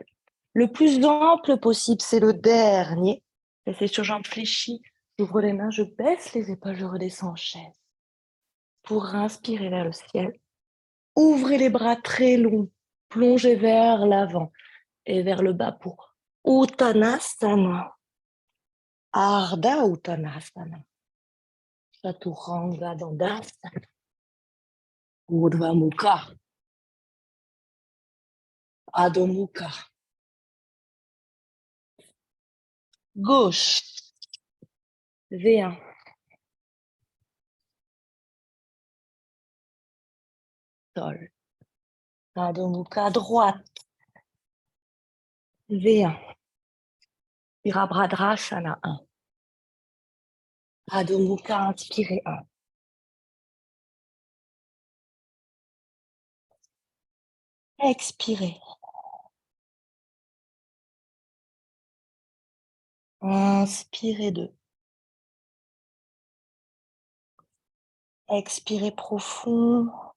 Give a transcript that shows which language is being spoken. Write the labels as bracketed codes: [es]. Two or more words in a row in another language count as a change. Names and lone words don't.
[fr] Le plus ample possible, c'est le dernier. Restez sur jambes fléchies. J'ouvre les mains, je baisse les épaules, je redescends en chaise. Pour inspirer vers le ciel. Ouvrez les bras très longs, plongez vers l'avant. et vers le bas pour Uttanasana. [sa] Ardha Uttanasana. Chaturanga Dandasana. Urdhva Mukha. Adho Mukha. [fr] Gauche. V1. Sol. [sa] Adho Mukha [fr] droite. V1. [sa] Virabhadrasana 1. Adho Mukha, [fr] inspirez 1. Expirez. Inspirez 2. Expirez profond.